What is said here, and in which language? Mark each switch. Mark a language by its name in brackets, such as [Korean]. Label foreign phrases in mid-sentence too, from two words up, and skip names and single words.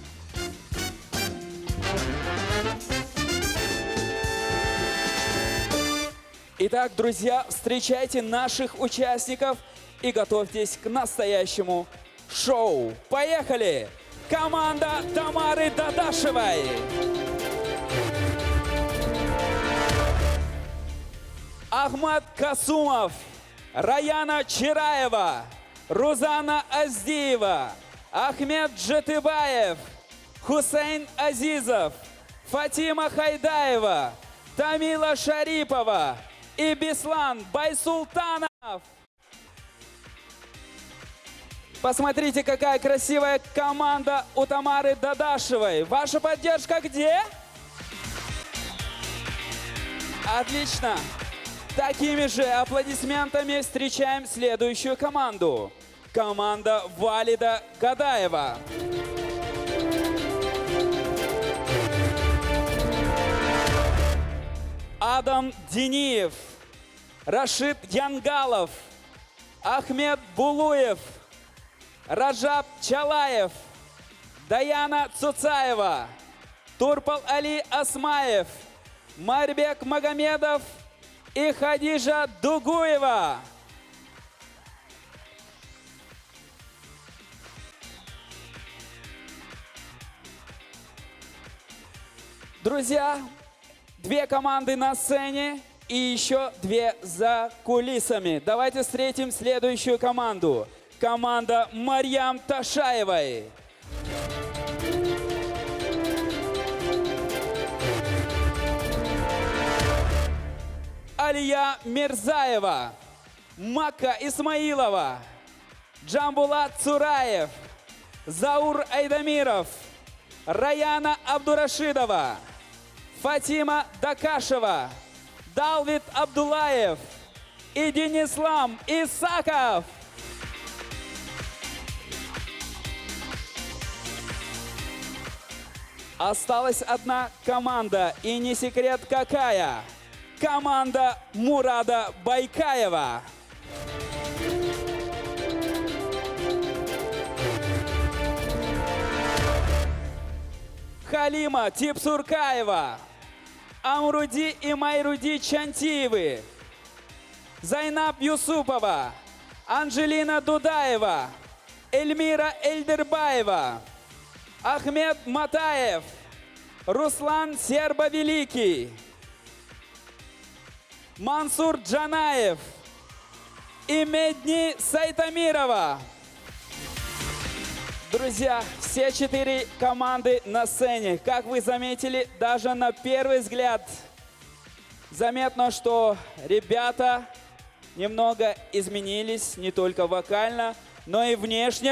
[Russian] Итак, друзья, встречайте наших участников и готовьтесь к настоящему шоу. Поехали! Команда Тамары Дадашевой! Ахмад Касумов, Раяна Чираева, Рузана Аздиева, Ахмед Джетыбаев, Хусейн Азизов, Фатима Хайдаева, Тамила Шарипова и Беслан Байсултанов. Посмотрите, какая красивая команда у Тамары Дадашевой. Ваша поддержка где? Отлично! Такими же аплодисментами встречаем следующую команду. Команда Валида Гадаева. Адам Дениев, Рашид Янгалов, Ахмед Булуев, Раджаб Чалаев, Даяна Цуцаева, Турпал Али Асмаев, Марбек Магомедов и Хадижа Дугуева. Друзья, 2 команды на сцене и еще 2 за кулисами. Давайте встретим следующую команду. Команда Марьям Ташаевой. Алия Мирзаева, Макка Исмаилова, Джамбулат Цураев, Заур Айдамиров, Раяна Абдурашидова, Фатима Дакашева, Далвит Абдулаев и Денислам Исаков. Осталась одна команда, и не секрет какая. Команда Мурада Байкаева. Халима Типсуркаева. Амруди и Майруди Чантиевы. Зайнаб Юсупова. Анжелина Дудаева. Эльмира Эльдербаева. Ахмед Матаев. Руслан Сербо-Великий. Мансур Джанаев и Медни Сайтамирова. Друзья, все 4 команды на сцене. Как вы заметили, даже на первый взгляд заметно, что ребята немного изменились, не только вокально, но и внешне.